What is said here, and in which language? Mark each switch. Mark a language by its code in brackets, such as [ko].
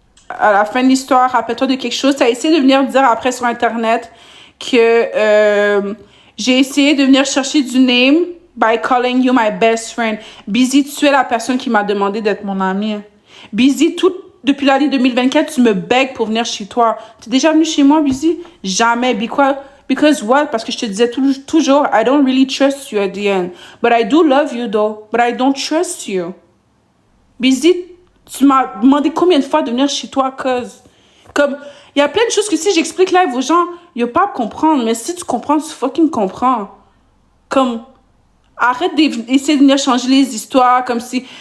[fr] À la fin de l'histoire, rappelle-toi de quelque chose. T'as essayé de venir me dire après sur Internet que j'ai essayé de venir chercher du name [en] by calling you my best friend. [fr] Busy, tu es la personne qui m'a demandé d'être mon amie. Busy, depuis l'année 2024, tu me begs pour venir chez toi. T'es déjà venu chez moi, Busy? Jamais. [en] Because what? [fr] Parce que je te disais toujours, [en] I don't really trust you at the end. But I do love you though. But I don't trust you. [fr] Busy, tu m'as demandé combien de fois de venir chez toi, cause. Comme, il y a plein de choses que si j'explique live aux gens, ils vont pas comprendre. Mais si tu comprends, tu fucking comprends. Comme, arrête d'essayer de venir changer les histoires, comme si...